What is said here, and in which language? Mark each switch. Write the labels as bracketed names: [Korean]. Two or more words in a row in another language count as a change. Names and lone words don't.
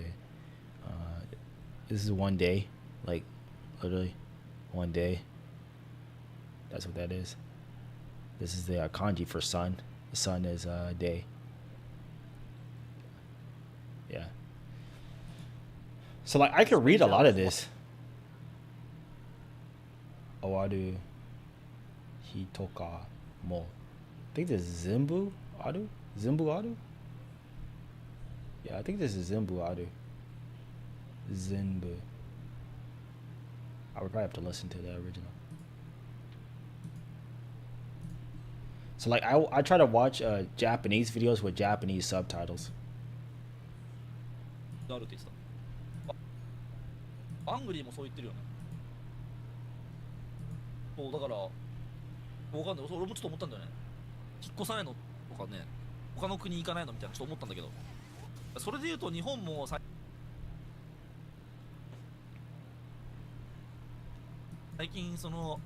[English] This is one day, like literally one day. That's what that is. This is the kanji for sun. The sun is day. Yeah. So like I could read a lot of this. Owaru hitoka mo. I think this is [Japanese] 全部ある? 全部ある? [English] Yeah, I think this is [Japanese] 全部ある. [English] Zenbu. I would probably have to listen to the original. So like I try to watch Japanese videos with Japanese subtitles. [Japanese] あるって言ってた。アングリーもそう言ってるよね。そうだからわかんない。俺もちょっと思ったんだよね。引っ越さないのとかね、他の国行かないのみたいなちょっと思ったんだけど、それで言うと日本も最近その